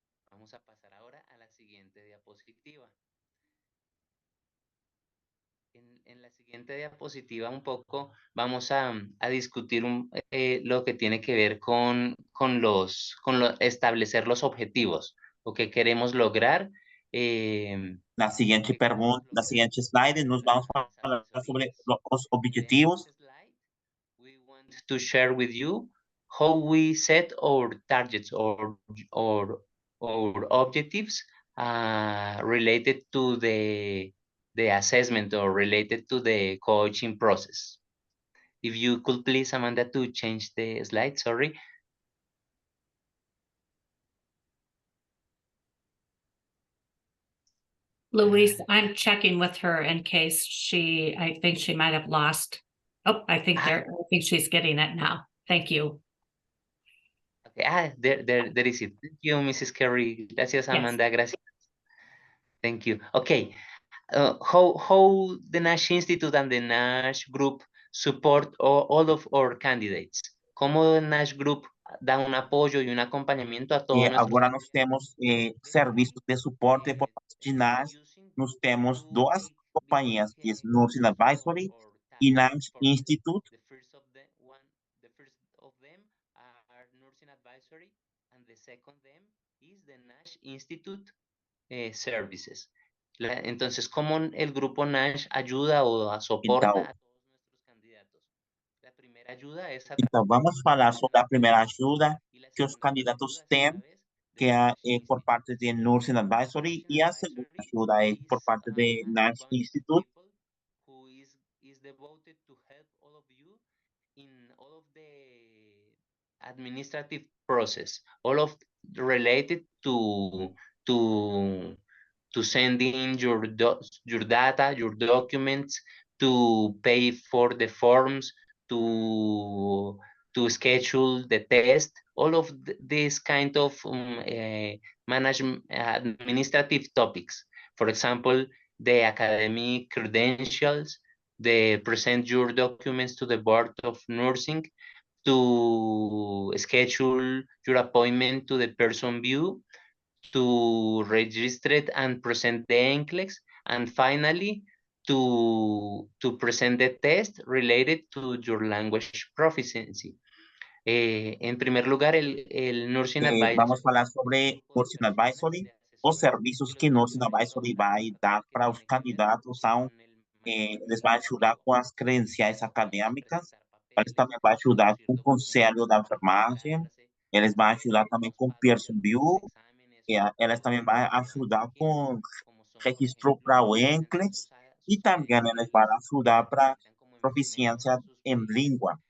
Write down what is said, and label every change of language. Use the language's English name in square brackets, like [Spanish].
[Spanish] vamos a pasar ahora a la siguiente diapositiva. En la siguiente diapositiva un poco vamos a discutir lo que tiene que ver con establecer los objetivos, lo que queremos lograr [Portuguese] Na seguinte pergunta, na seguinte slide, nós vamos falar sobre os objetivos. [English] We want to share with you how we set our targets or objectives related to the assessment or related to the coaching process. If you could please, Amanda, to change the slide, sorry. Luis, I'm checking with her in case I think she might have lost. Oh, I think she's getting it now. Thank you. Okay, there is it. Thank you, Mrs. Carey. [Spanish] Gracias, Amanda. [English] Yes. [Spanish] Gracias. [English] Thank you. Okay, how the NASH Institute and the NASH Group support all of our candidates? [Spanish] ¿Cómo el NASH Group da un apoyo y un acompañamiento a todos nuestros [Portuguese] Agora nós temos serviços de suporte por parte de NASH. Nós temos duas companhias, que é Nursing Advisory e NASH Institute. [English] The first of them are Nursing Advisory, and the second them is the NASH Institute Services. [Spanish] Entonces, ¿cómo el grupo NASH ayuda o soporta a todos nuestros candidatos? La primera ayuda es [Portuguese] Então, vamos falar sobre a primeira ajuda que os candidatos têm, que é por parte de Nursing Advisory, e a segunda ajuda é por parte de NASH Institute. [English] Who is devoted to help all of you in all of the administrative process, all of related to sending your data, your documents, to pay for the forms, to schedule the test, all of these kind of management administrative topics. For example, the academic credentials, the present your documents to the Board of Nursing, to schedule your appointment to the person view, to register it and present the NCLEX, and finally to present the test related to your language proficiency. [Spanish] En primer lugar, el Nursing Advisory. [Portuguese] Vamos falar sobre Nursing Advisory. Os serviços que Nursing Advisory vai dar para os candidatos são, eles vão ajudar com as credenciais acadêmicas, eles também vão ajudar com o conselho da enfermagem, eles vão ajudar também com o person view, elas também vão ajudar com registro para o NCLEX e também eles vão ajudar para proficiência em língua.